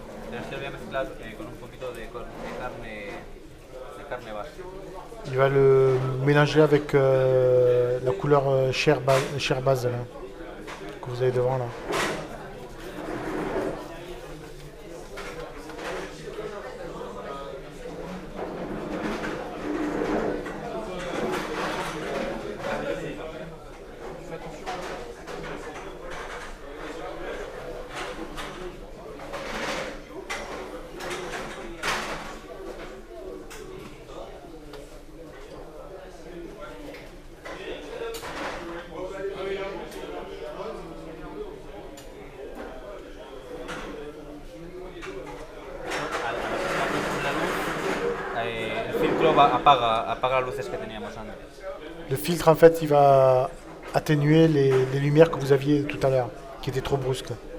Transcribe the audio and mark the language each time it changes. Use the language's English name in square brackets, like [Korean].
[Spanish] Pero este lo voy a mezclar con un poquito de carne base. [French] Il va le mélanger avec la couleur chair base là, que vous avez devant là. [Spanish] El filtro apaga las luces que teníamos antes. [French] Le filtre en fait il va atténuer les lumières que vous aviez tout à l'heure, qui étaient trop brusques.